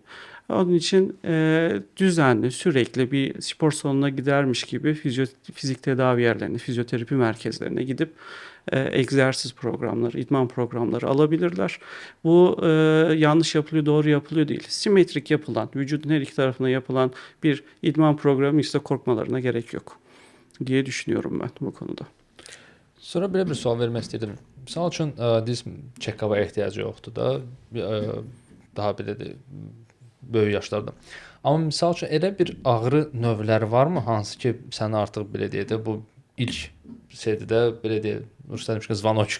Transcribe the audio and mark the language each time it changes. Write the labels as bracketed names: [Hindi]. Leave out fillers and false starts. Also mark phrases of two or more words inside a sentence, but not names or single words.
[Turkish] Onun için düzenli, sürekli bir spor salonuna gidermiş gibi fizik tedavi yerlerine, fizyoterapi merkezlerine gidip egzersiz programları, idman programları alabilirler. Bu yanlış yapılıyor, doğru yapılıyor değil. Simetrik yapılan, vücudun her iki tarafına yapılan bir idman programı ise korkmalarına gerek yok diye düşünüyorum ben bu konuda. [Azerbaijani] Sonra belə bir sual vermək istəyirdim. Misal üçün diz check-up'a ehtiyacı yoxdur da, daha belə də böyük yaşlarda. Amma misal üçün elə bir ağrı növləri varmı, hansı ki, səni artıq belə deyək də bu ilk şeydə belə deyək, Ruslan zvanokçuk.